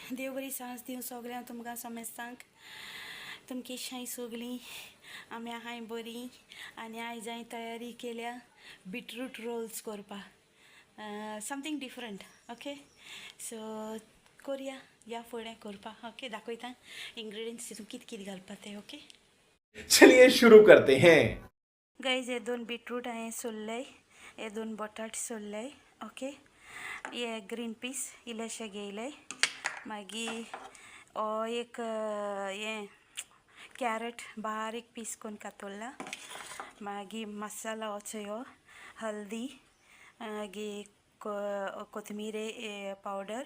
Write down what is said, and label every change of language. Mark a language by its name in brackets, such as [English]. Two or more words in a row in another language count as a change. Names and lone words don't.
[Konkani] बरी सांज दिवं सगळ्यांक तुमकां समेस्तांक तुमची शाय सगळीं आमी आहाय बरी आनी आयज हांवें तयारी केल्या बीटरूट रोल्स करपाक [English] something different okay so [Konkani] करुया या फुडें करपाक ओके दाखयता इंग्रेडियंट्स तितून कितें कितें घालपाक ते ओके [Hindi] चलिए शुरू करते हैं [Konkani] गाइस हे 2 बीटरूट हांवें सोल्ले हे 2 बटाट सोल्ले ओके हे [English] green peas [Konkani] इल्लेशे घेयले मागीर एक हे कॅरेट बारीक पीस करून कातरला मागीर मसाला हो हल्दी मागीर कोथमीर पावडर